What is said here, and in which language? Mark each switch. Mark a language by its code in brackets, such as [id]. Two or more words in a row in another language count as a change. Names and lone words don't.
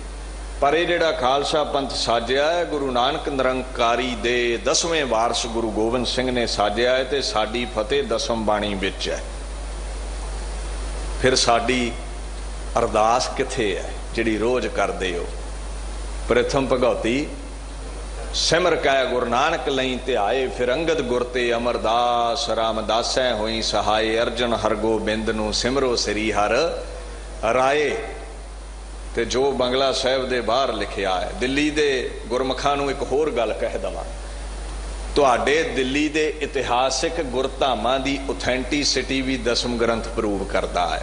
[pa] ਪਰ ਇਹ ਜਿਹੜਾ ਖ਼ਾਲਸਾ ਪੰਥ ਸਾਜਿਆ ਹੈ ਗੁਰੂ ਨਾਨਕ ਨਿਰੰਕਾਰੀ ਦੇ 10ਵੇਂ ਵਾਰਸ ਗੁਰੂ ਗੋਬਿੰਦ ਸਿੰਘ ਨੇ ਸਾਜਿਆ ਹੈ, ਤੇ ਸਾਡੀ ਫ਼ਤਿਹ ਦਸਮ ਬਾਣੀ ਵਿਚ ਹੈ। ਫਿਰ ਸਾਡੀ ਅਰਦਾਸ ਕਿੱਥੇ ਹੈ ਜਿਹੜੀ ਰੋਜ਼ ਕਰਦੇ ਹੋ? ਪ੍ਰਥਮ ਭਗੌਤੀ ਸਿਮਰ ਕੈ ਗੁਰੂ ਨਾਨਕ ਲਈ ਧਿਆਏ, ਫਿਰ ਅੰਗਦ ਗੁਰ ਤੇ ਅਮਰਦਾਸ, ਰਾਮਦਾਸੈ ਹੋਈ ਸਹਾਇ, ਅਰਜਨ ਹਰਗੋਬਿੰਦ ਨੂੰ ਸਿਮਰੋ ਸ੍ਰੀ ਹਰ ਰਾਏ। ਤੇ ਜੋ ਬੰਗਲਾ ਸਾਹਿਬ ਦੇ ਬਾਹਰ ਲਿਖਿਆ ਹੈ। ਦਿੱਲੀ ਦੇ ਗੁਰਮੁਖਾਂ ਨੂੰ ਇਕ ਹੋਰ ਗੱਲ ਕਹਿ ਦਵਾਂ, ਤੁਹਾਡੇ ਦਿੱਲੀ ਦੇ ਇਤਿਹਾਸਕ ਗੁਰਧਾਮਾਂ ਦੀ ਔਥੈਂਟੀਸਿਟੀ ਭੀ ਦਸਮ ਗ੍ਰੰਥ ਪਰੂਵ ਕਰਤਾ ਹੈ।